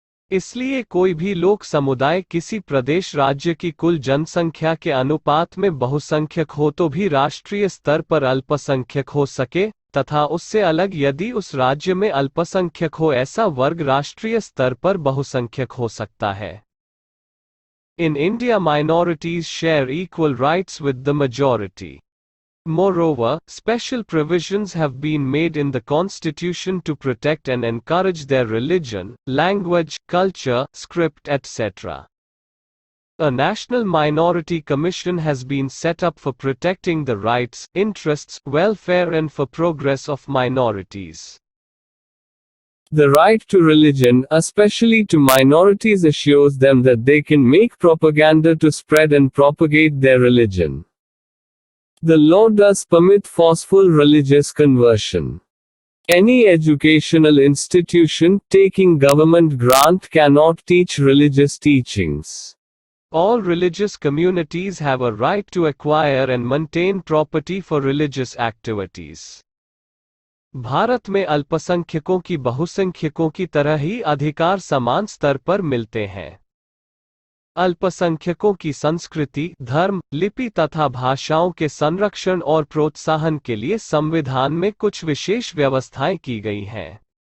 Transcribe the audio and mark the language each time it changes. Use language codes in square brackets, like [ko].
[hi] इसलिए कोई भी लोक समुदाय किसी प्रदेश राज्य की कुल जनसंख्या के अनुपात में बहुसंख्यक हो तो भी राष्ट्रीय स्तर पर अल्पसंख्यक हो सके, तथा उससे अलग यदि उस राज्य में अल्पसंख्यक हो ऐसा वर्ग राष्ट्रीय स्तर पर बहुसंख्यक हो सकता है। [en] In India, minorities share equal rights with the majority. Moreover, special provisions have been made in the Constitution to protect and encourage their religion, language, culture, script, etc. A National Minority Commission has been set up for protecting the rights, interests, welfare and for progress of minorities. The right to religion, especially to minorities, assures them that they can make propaganda to spread and propagate their religion. The law does permit forceful religious conversion. Any educational institution taking government grant cannot teach religious teachings. All religious communities have a right to acquire and maintain property for religious activities. [hi] Bharat में अल्पसंख्यकों की बहुसंख्यकों की तरह ही अधिकार समान स्तर पर मिलते हैं। अल्पसंख्यकों की संस्कृति, धर्म, लिपि तथा भाषाओं के संरक्षण और प्रोत्साहन के लिए संविधान में कुछ विशेष व्यवस्थाएं की गई हैं।